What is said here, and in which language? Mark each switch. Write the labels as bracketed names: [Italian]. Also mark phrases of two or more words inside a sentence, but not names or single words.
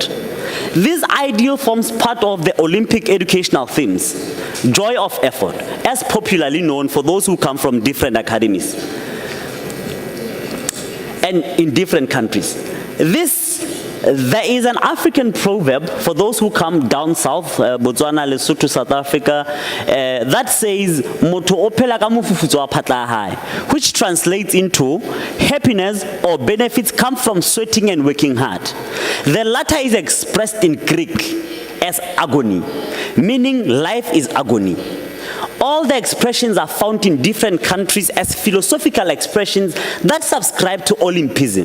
[English] This ideal forms part of the Olympic educational themes, joy of effort, as popularly known for those who come from different academies and in different countries. There is an African proverb for those who come down south, Botswana, Lesotho, South Africa, that says, [Southern Sotho] "Motho o phela ka mofufutso wa phatla hae," [English] which translates into happiness or benefits come from sweating and working hard. The latter is expressed in Greek as agony, meaning life is agony. All the expressions are found in different countries as philosophical expressions that subscribe to Olympism.